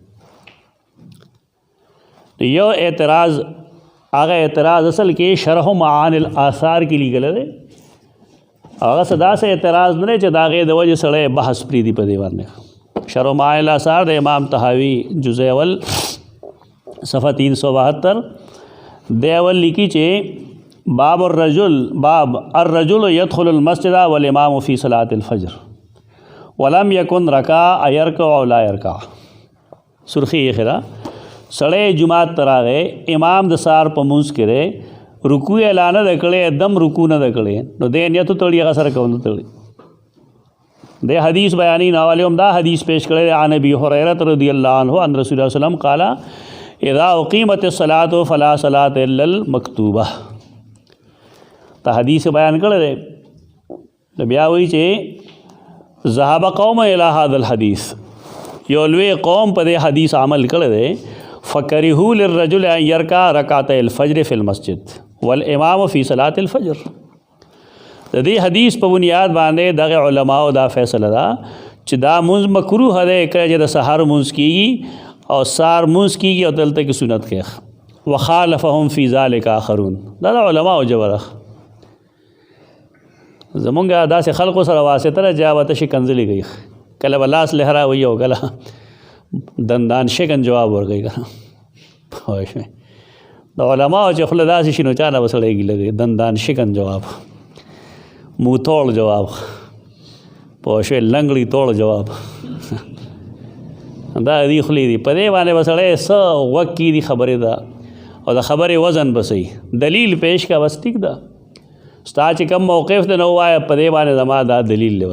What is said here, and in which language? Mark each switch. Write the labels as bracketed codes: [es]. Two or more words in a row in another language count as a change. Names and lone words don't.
[ps] یو اعتراض هغه اعتراض اصل کې شرح معانی الاثار کې لیکلی دی هغه صدا سے اعتراض نه چې د هغې د وجې سړی بحث پرېږدي په دې باندې. شرح معانی الاثار د امام طحاوي جزء اول صفحه 372 د اول لیکي چې [ar] باب الرجل يدخل المسجد والامام في صلاة الفجر ولم يكن ركع يركع او لا يركع [ps] سرخی خدا سړی جماعت ته راغی امام د سار په مونځ کې دی رکوع اعلان نه کړی دم رکوع نه کړی نو دې نیت تړي هغه سره کوم تړي د حدیث بیانی ناوالے هم دا حدیث پیش کړی [ar] عن ابي هريره رضی الله عنه ان رسول الله صلی الله علیه وسلم قال اذا اقیمت الصلاة فلا صلاة الا المکتوبہ [ps] تا حدیث بیان کړی دی. بیا وایي چې [ar] ذهب قوم الى هذا الحديث، [ps] یو لوی قوم په دې حدیث عمل کړی دی. [ar] فکرهوا للرجل ان يركع ركعتي الفجر في المسجد والامام في صلاة الفجر. [ps] د دې حدیث په بنیاد باندې دغه علماو دا فیصله ده چې دا مونځ مکروه دی چې د سحر مونځ کیږي او سار مونځ کیږي او دلته کې سنت کوي. [ar] وخالفهم في ذلك آخرون. [ps] دا د علماو جبره زمونږ داسې خلقو سره واسطه ده چې هغه تشي کنځلې کوي، کله به لاس لهرا وي او کله دندان شکن جواب ورکوي پوه شوې. د علماو چې خوله داسې شي نو چا نه به سړی ګیله کوي، دندان شکن جواب، موتوړ جواب، پوه شوې، لنګړي توړ جواب دا دی خولې دي. په دې باندې به سړی څه غوږ کي دي خبرې ده او د خبرې وزن به صحیح دلیل پیش کا بس ټیک ده. ستا چې کم موقف ده نو ووایه په دې باندې زما دا دلیل دی.